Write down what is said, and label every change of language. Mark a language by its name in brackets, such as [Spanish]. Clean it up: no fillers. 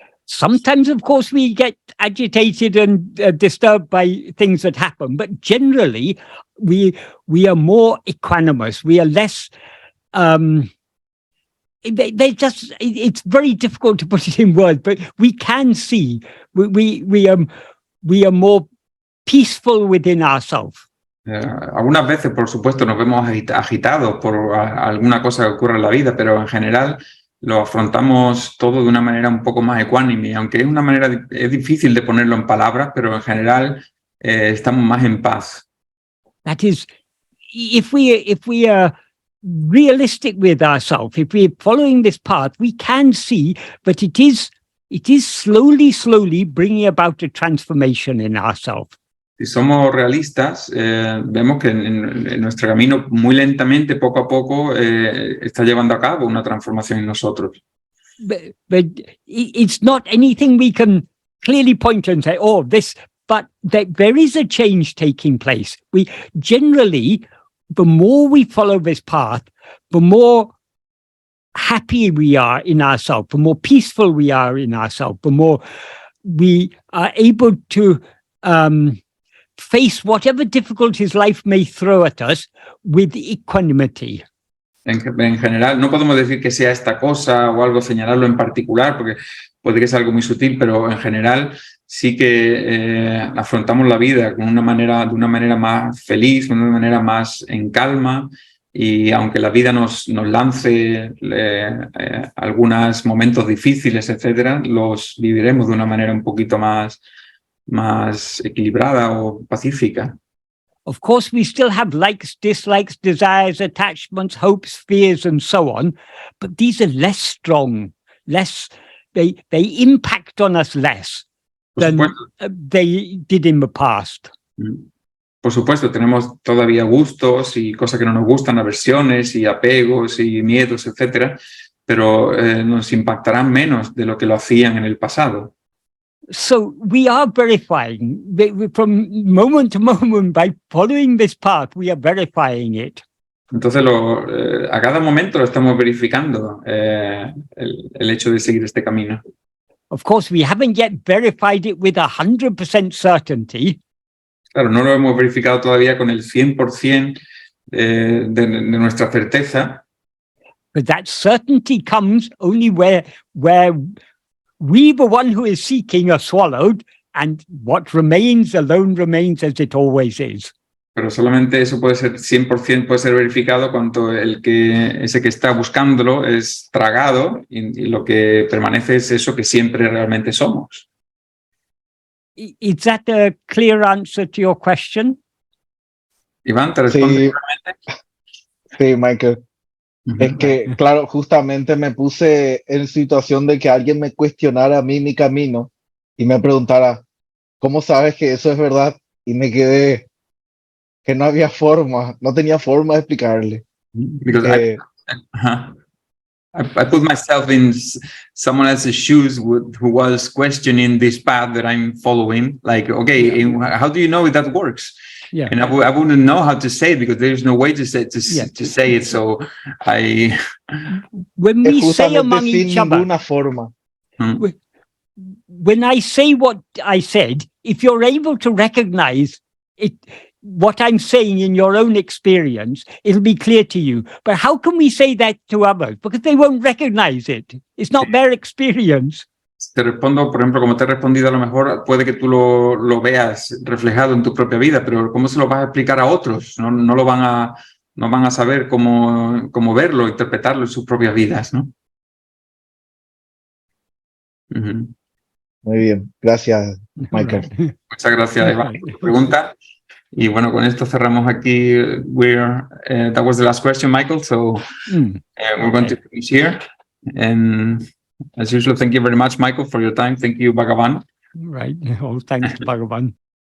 [English] Sometimes, of course, we get agitated and disturbed by things that happen, but generally, we are more equanimous. We are less. It's very difficult to put it in words, but we can see we are more peaceful within ourselves. [Spanish] Algunas veces, por supuesto, nos vemos agitados por alguna cosa que ocurre en la vida, pero en general lo afrontamos todo de una manera un poco más ecuánime, aunque es difícil de ponerlo en palabras, pero en general estamos más en paz. [English] That is, if we are realistic with ourselves, if we're following this path, we can see that it is slowly bringing about a transformation in ourselves. [Spanish] Si somos realistas, vemos que en nuestro camino muy lentamente, poco a poco, está llevando a cabo una transformación en nosotros. [English] But it's not anything we can clearly point to and say, oh, this, but there is a change taking place. We generally, the more we follow this path, the more happy we are in ourselves, the more peaceful we are in ourselves, the more we are able to face whatever difficulties life may throw at us with equanimity. [Spanish] En general, no podemos decir que sea esta cosa o algo, señalarlo en particular, porque puede que sea algo muy sutil, pero en general sí que afrontamos la vida de una manera más feliz, de una manera más en calma, y aunque la vida nos lance algunos momentos difíciles, etcétera, los viviremos de una manera un poquito más equilibrada o pacífica. [English] Of course, we still have likes, dislikes, desires, attachments, hopes, fears, and so on, but these are less strong, they impact on us less than they did in the past. [Spanish] Por supuesto, tenemos todavía gustos y cosas que no nos gustan, aversiones y apegos y miedos, etcétera, pero nos impactarán menos de lo que lo hacían en el pasado. [English] So we are verifying from moment to moment by following this path. We are verifying it. [Spanish] Entonces, a cada momento lo estamos verificando, el hecho de seguir este camino. [English] Of course, we haven't yet verified it with 100% certainty. [Spanish] Claro, no lo hemos verificado todavía con el 100% de nuestra certeza. [English] But that certainty comes only where we, the one who is seeking, are swallowed, and what remains alone remains as it always is. [Spanish] Pero solamente eso puede ser 100% puede ser verificado cuando ese que está buscándolo es tragado y lo que permanece es eso que siempre realmente somos. [English] Is that a clear answer to your question? [Spanish] Iván, ¿te responde? Sí, Michael. Es que, claro, justamente me puse en situación de que alguien me cuestionara a mí mi camino y me preguntara, ¿cómo sabes que eso es verdad? Y me quedé que no había forma, no tenía forma de explicarle. [English] Because I put myself in someone else's shoes who was questioning this path that I'm following. Like, okay, how do you know if that works? Yeah. And I wouldn't know how to say it because there's no way to say it. So I. When we say among each other, [Spanish] forma. [English] When I say what I said, if you're able to recognize it, what I'm saying in your own experience, it'll be clear to you. But how can we say that to others? Because they won't recognize it. It's not their experience. [Spanish] Te respondo, por ejemplo, como te he respondido, a lo mejor puede que tú lo veas reflejado en tu propia vida, pero ¿cómo se lo vas a explicar a otros? No lo van a saber cómo verlo, interpretarlo en sus propias vidas, ¿no? Muy bien, gracias, Michael. Muchas gracias, Iván, por tu pregunta. Y bueno, con esto cerramos aquí. [English] That was the last question, Michael. So we're going to finish here. And as usual, thank you very much, Michael, for your time. Thank you, Bhagavan. Right. All thanks to Bhagavan.